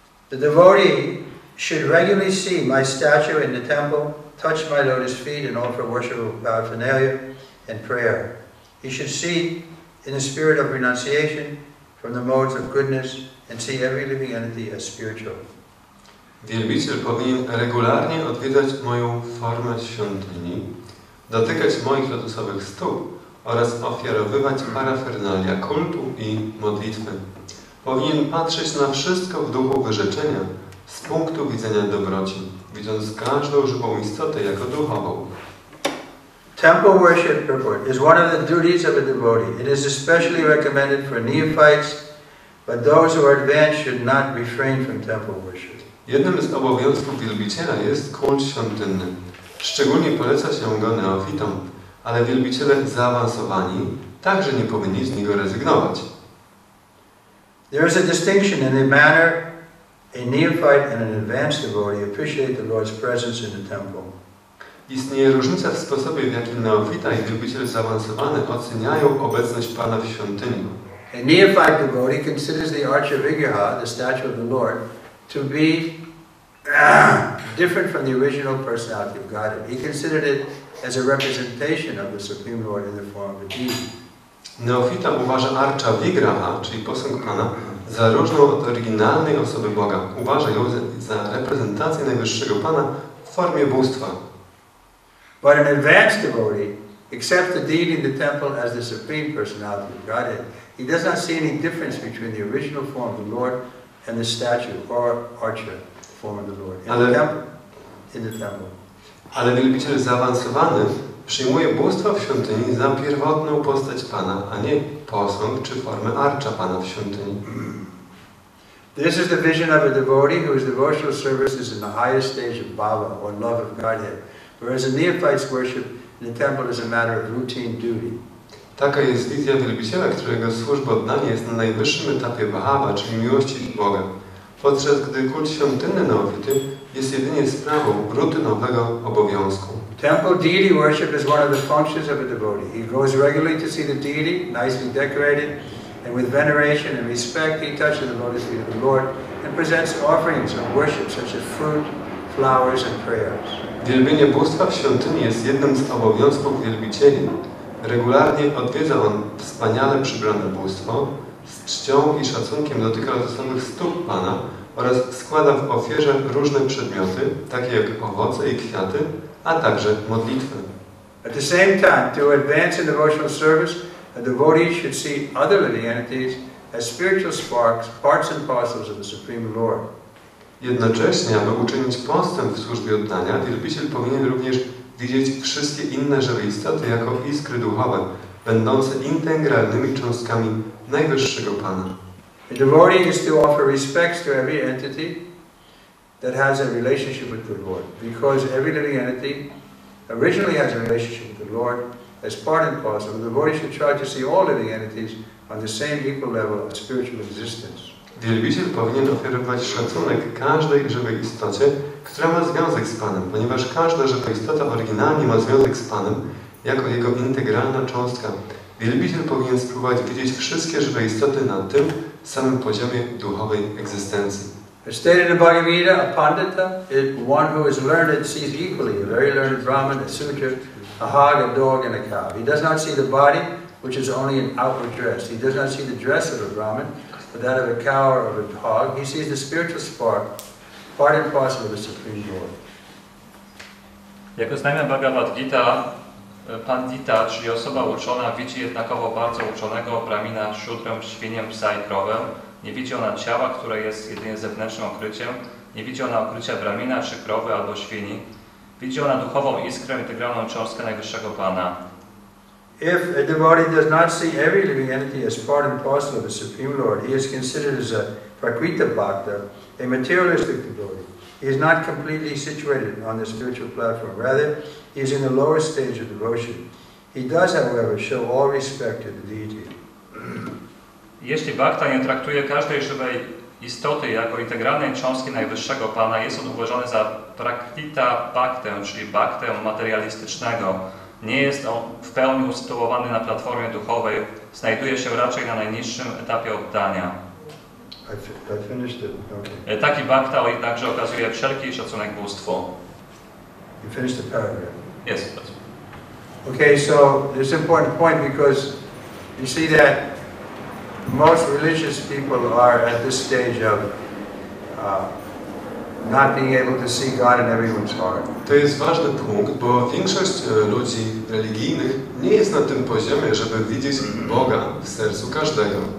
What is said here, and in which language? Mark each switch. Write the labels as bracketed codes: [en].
[en] The devotee should regularly see my statue in the temple, touch my lotus feet, and offer worshipful paraphernalia and prayer. He should see in the spirit of renunciation from the modes of goodness and see every living entity as spiritual. [pl] Wielbiciel powinien regularnie odwiedzać moją formę świątyni, dotykać moich lotusowych stóp oraz ofiarowywać parafernalia kultu i modlitwy. Powinien patrzeć na wszystko w duchu wyrzeczenia z punktu widzenia dobroci, widząc każdą żywą istotę jako duchową. [en] Temple worship purport is one of the duties of a devotee. It is especially recommended for neophytes, but those who are advanced should not refrain from temple worship. [pl] Jednym z obowiązków wielbiciela jest kult świątynny. Szczególnie poleca się go neofitom, ale wielbiciele zaawansowani także nie powinni z niego rezygnować. [en] There is a distinction in the manner a neophyte and an advanced devotee appreciate the Lord's presence in the temple. [pl] Istnieje różnica w sposobie, w jakim neofita i wielbiciel zaawansowany oceniają obecność Pana w świątyni. [en] A neophyte devotee considers the archa vigraha, the statue of the Lord, to be different from the original personality of Godhead. He considered it as a representation of the Supreme Lord in the form of a deity. [pl] Neofita uważa archa vigraha, czyli posąg Pana, za różną od oryginalnej osoby Boga. Uważa ją za reprezentację Najwyższego Pana w formie bóstwa. [en] But an advanced devotee accepts the deity in the temple as the supreme personality of Godhead. He does not see any difference between the original form of the Lord and the statue or archer form of the Lord in the temple. [pl] Ale wielbiciel zaawansowany przyjmuje bóstwo w świątyni za pierwotną postać Pana, a nie posąg czy formę arcza Pana w świątyni. [en] This is the vision of a devotee whose devotional service is in the highest stage of bhava, or love of Godhead, whereas a neophyte's worship in the temple is a matter of routine duty. [pl] Taka jest wizja wielbiciela, którego służba oddania jest na najwyższym etapie bhava, czyli miłości do Boga, podczas gdy kult świątynny neofity jest jedynie sprawą rutynowego obowiązku. [en] Temple deity worship is one of the functions of a devotee. He goes regularly to see the deity, nicely decorated, and with veneration and respect he touches the lotus feet of the Lord and presents offerings of worship such as fruit, flowers, and prayers. [pl] Wielbienie bóstwa w świątyni jest jednym z obowiązków wielbicieli. Regularnie odwiedza on wspaniale przybrane bóstwo, z czcią i szacunkiem dotyka lotosowych stóp Pana oraz składa w ofierze różne przedmioty, takie jak owoce i kwiaty, a także modlitwy. [en] At the same time, to advance in devotional service, a devotee should see other living entities as spiritual sparks, parts and parcels of the Supreme Lord. [pl] Jednocześnie, aby uczynić postęp w służbie oddania, wielbiciel powinien również widzieć wszystkie inne żywe istoty jako iskry duchowe, będące integralnymi cząstkami najwyższego Pana. [en] A devotee is to offer respects to every entity that has a relationship with the Lord, because every living entity originally has a relationship with the Lord as part and parcel. The devotee should try to see all living entities on the same equal level of spiritual existence. [pl] Wielbiciel powinien ofiarować szacunek każdej żywej istocie, która ma związek z Panem, ponieważ każda żywa istota oryginalnie ma związek z Panem jako jego integralna cząstka. Wielbiciel powinien spróbować widzieć wszystkie żywe istoty na tym samym poziomie duchowej egzystencji. [en] As stated in the Bhagavad Gita, a pandita is one who is learned sees equally a very learned Brahmin, a sutra, a hog, a dog, and a cow. He does not see the body, which is only an outward dress. He does not see the dress of a Brahmin, but that of a cow or of a hog. He sees the spiritual spark, part and parcel of the Supreme Lord. [pl] Jak oznajmia Bhagavad Gita, pandita, czyli osoba uczona, widzi jednakowo bardzo uczonego Brahmina, szudrę, świnię, psa i krowę. Nie widzi ona ciała, które jest jedynie zewnętrznym okryciem. Nie widzi ona okrycia Brahmina, czy krowy albo świni. Widzi ona duchową iskrę, integralną cząstkę najwyższego Pana. [en] If a devotee does not see every living entity as part and parcel of the Supreme Lord, he is considered as a Praktyka Bhakta, a materialistic devotee. He is not completely situated on the spiritual platform. Rather, he is in the lower stage of devotion. He does, however, show all respect to the deity. [pl] Jeśli Bhakta nie traktuje każdej żywej istoty jako integralnej cząstki najwyższego Pana, jest on uważany za Praktyka Bhaktę, czyli Bhaktę materialistycznego. Nie jest on w pełni usytuowany na platformie duchowej, znajduje się raczej na najniższym etapie oddania. [en] I finished it. Okay. [pl] Taki Bhakta jednakże okazuje wszelki szacunek bóstwu. [en] You finished the paragraph. [pl] Jest. [en] Okay, so this is an important point because you see that most religious people are at this stage of not being able to see God in everyone's heart. [pl] To jest ważny punkt, bo większość ludzi religijnych nie jest na tym poziomie, żeby widzieć Boga w sercu każdego.